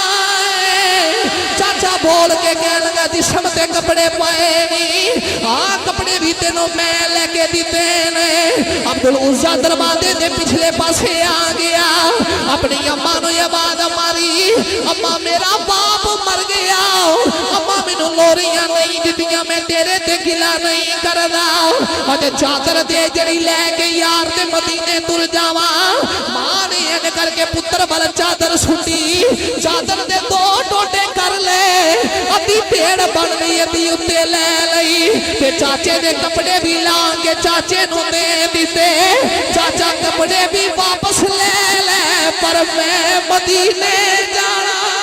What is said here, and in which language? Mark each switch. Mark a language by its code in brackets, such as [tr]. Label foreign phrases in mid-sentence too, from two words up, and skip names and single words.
[pa] چاچا بول کے کہنے لگا جسم تے کپڑے پائے نہیں کپڑے بھی تینوں میں لے کے دیتے نے عبدالعزیٰ دروازے دے پچھلے پاسے آ گیا اپنی اماں نو یہ بات ماری اماں میرا باپ مر گیا اماں مینوں لوریاں نہیں دتیاں میں تیرے تے گلا نہیں کردا اتے چادر دے جڑی لے کے یار تے مدینے تر جاواں ماں نے این کر کے پتر بل چادر سٹی چادر دے دو ٹوٹے کر لے ادھی پیڑ بن گئی ادھی اتے لے لئی تے چاچے دے کپڑے بھی لان کے چاچے نو دے دیتے چاچا کپڑے بھی واپس لے لے پر میں مدینے جانا